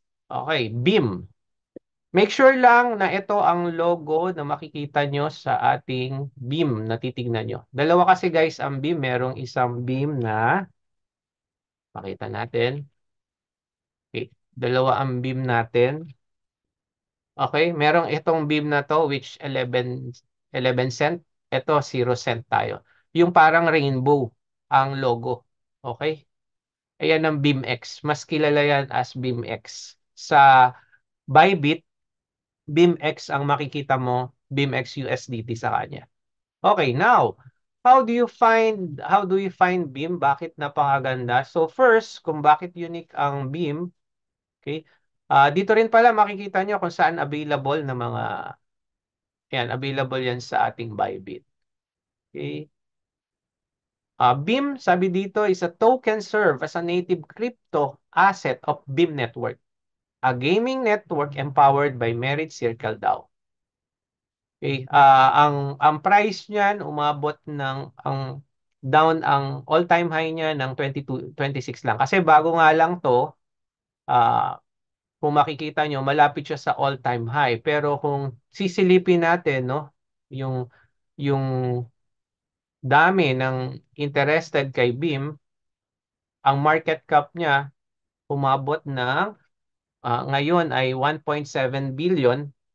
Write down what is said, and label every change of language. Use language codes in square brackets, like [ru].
[tl] Okay, BIM. Make sure lang na ito ang logo na makikita nyo sa ating BIM na titignan nyo. Dalawa kasi guys ang BIM. Merong isang BIM na makita natin. Okay, dalawa ang BIM natin. Okay, merong itong beam na to which 11 cent. Ito 0 cent tayo. Yung parang rainbow ang logo. Okay? Ayan ang BIMX. Mas kilala yan as BIMX. Sa Bybit, BIMX ang makikita mo, BIMX USDT sa kanya. [en] Okay, now, how do you find BIM? [tl] Bakit napakaganda? So first, kung bakit unique ang BIM, okay? Dito rin pala makikita nyo kung saan available na mga yan, available yan sa ating Bybit. Okay. [en] BIM, [tl] sabi dito, [en] is a token serve as a native crypto asset of BIM Network, a gaming network empowered by Merit Circle DAO. Okay. [tl] Ang price niyan umabot ng ang all-time high niya ng 22, 26 lang. Kasi bago nga lang to, ah, kung makikita nyo, malapit siya sa all-time high. Pero kung sisilipin natin, no, yung dami ng interested kay BIM, ang market cap niya umabot ng ngayon ay 1.7 billion.